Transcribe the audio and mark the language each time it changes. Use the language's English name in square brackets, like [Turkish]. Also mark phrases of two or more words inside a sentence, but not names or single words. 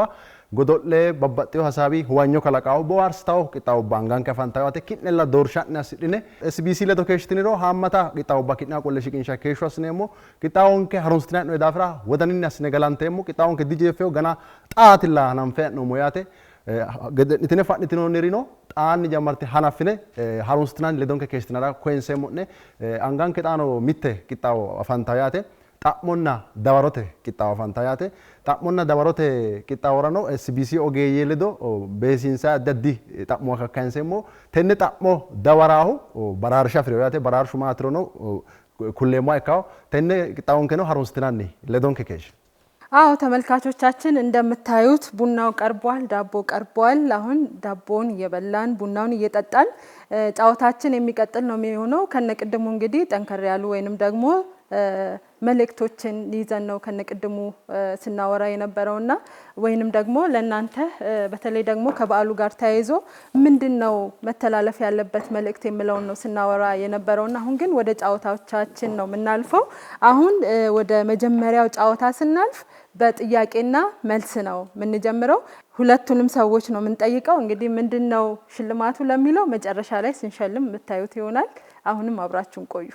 [Sidamo] ጎዶሌ በባጤው ሐሳቢ ሁዋኞ ከላቃው በዋርስታው ቅጣውባ አንጋን ከፋንታዋቴ ኪነላ ዶርሻና ሲድኔ ሲቢሲ ለዶ ከሽትኒሮ ሃማታ ቅጣውባ ኪና ቆለሽ ኪንሻ ከሽዋስኔሞ ቅጣውን ከሃሩንስትና ነው ዳፍራ ወደንና ስነገላንቴሞ ቅጣውን ከዲጄፌው ገና ጣትላ ናንፈ ነው ሞያቴ itine fadhitino nirino xaanni jammarte hanaffine harunsitinanni ledonke keeshtinara koyinseemmo'ne anganke xaano mitte qixxaawo afantawo yaate xa'monna dawarote qixxaawo afantawo yaate xa'monna dawarote qixxaaworano SBC ogeeyye ledo beesinsa addi addi xa'mo kakkayinseemmo tenne xa'mo dawaraahu baraarsha afireyo yaate baraarshu maatirono kulleemmoha ikkawo tenne qixxaawonkeno harunsitinanni ledonke keesh [Amharic] አዎ ተመልካቾቻችን እንደምታዩት ቡናው ቀርቧል፣ ዳቦ ቀርቧል። አሁን ዳቦን እየበላን ቡናውን እየጠጣን ጫወታችን የሚቀጥል ነው የሚሆነው። ከነቅድሙ እንግዲህ ጠንከር ያሉ ወይንም ደግሞ መልእክቶችን ይዘን ነው ከነቅድሙ ስናወራ የነበረውና ወይንም ደግሞ ለናንተ በተለይ ደግሞ ከበዓሉ ጋር ተያይዞ ምንድነው መተላለፍ ያለበት መልእክት የሚለው ነው ስናወራ የነበረውና አሁን ግን ወደ ጫወታዎቻችን ነው የምናልፈው። አሁን ወደ መጀመሪያው ጫወታ ስናልፍ በጥያቄና መልስ ነው የምንጀምረው። ሁለቱንም ሰዎች ነው የምንጠይቀው። እንግዲህ ምንድነው ሽልማቱ ለሚለው መጨረሻ ላይ ስንሸልም የምታዩት ይሆናል። አሁንም አብራችሁን ቆዩ።